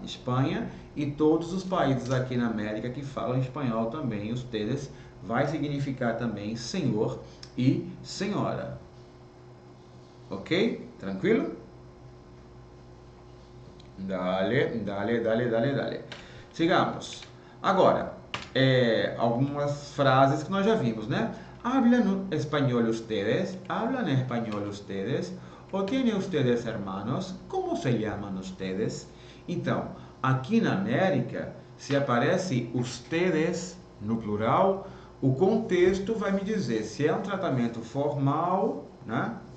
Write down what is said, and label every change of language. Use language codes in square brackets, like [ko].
[pt] Espanha e todos os países aqui na América que falam espanhol também, ustedes vai significar também senhor e senhora. Ok? Tranquilo? [es] Dale. Sigamos. [pt] Agora, algumas frases que nós já vimos, né? [es] ¿Hablan español ustedes? ¿Hablan español ustedes? ¿O tienen ustedes hermanos? ¿Cómo se llaman ustedes? [pt] Então, aqui na América, se aparece ustedes no plural, o contexto vai me dizer se é um tratamento formal, né?